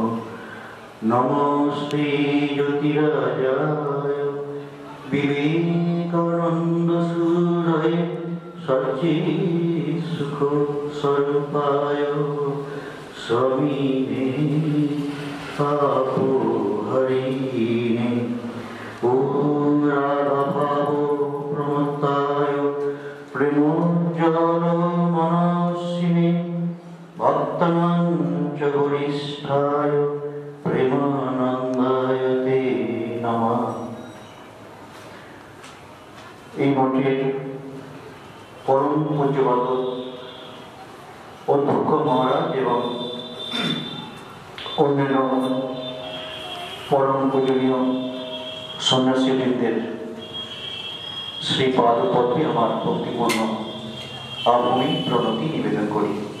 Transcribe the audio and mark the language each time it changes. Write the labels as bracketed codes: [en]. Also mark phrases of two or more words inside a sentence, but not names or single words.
[sa] নমস্তে জ্যোতিরাজায় বিবেকানন্দ সুরায় সচ্চিৎসুখ স্বরূপায় স্বামিনে পাপহরিণে। ওম রাধা ভাব প্রমত্তায় প্রেমোজ্জ্বল वसिष्ठाय प्रेमानन्दाय ते नमः। [bn] এই মঠের পরম পূজ্যপাদ অধ্যক্ষ মহারাজ এবং অন্যান্য পরম পূজনীয় সন্ন্যাসীবৃন্দের শ্রী পাদপদ্মে আমার ভক্তিপূর্ণ আভূমি প্রণতি নিবেদন করি।